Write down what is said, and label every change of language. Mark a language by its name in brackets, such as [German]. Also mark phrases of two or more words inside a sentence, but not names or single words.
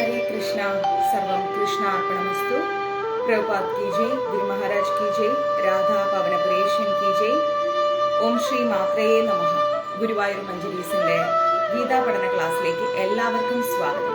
[Hindi] कृष्णा। [Sanskrit] सर्वं कृष्णार्पणमस्तु। [Hindi] प्रभुपाद की जय, गुरु महाराज की जय, राधा പവനപുരേശൻ की जय। [Sanskrit] ഓം ശ്രീ മാത്രയേ നമഃ. [Malayalam] ഗുരുവായൂർ മഞ്ജരീസിന്റെ ഗീതാ പഠന ക്ലാസ്സിലേക്ക് എല്ലാവർക്കും സ്വാഗതം.